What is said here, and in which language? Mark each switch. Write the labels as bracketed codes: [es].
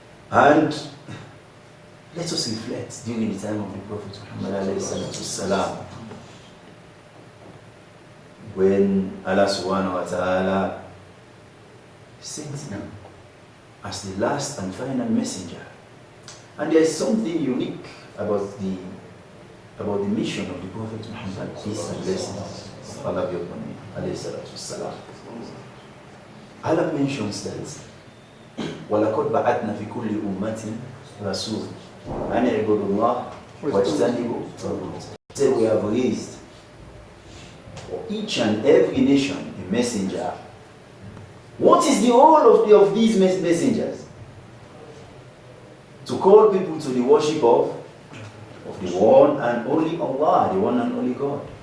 [en] And let us reflect during the time of the Prophet Muhammad alayhi salatu salam, when Allah subhanahu wa ta'ala sent him as the last and final messenger. And there is something unique about the mission of the Prophet Muhammad, peace and blessings of Allah be upon him, alayhi salatu salam. Allah mentions that [ar] وَلَقَدْ بَعَثْنَا فِي كُلِّ أُمَّةٍ رَسُولًا أَنِ اعْبُدُوا اللَّهَ وَاجْتَنِبُوا الطَّاغُوتَ. [en] Say we have raised for each and every nation a messenger. What is the role of these messengers? To call people to the worship of the one and only Allah, the one and only God.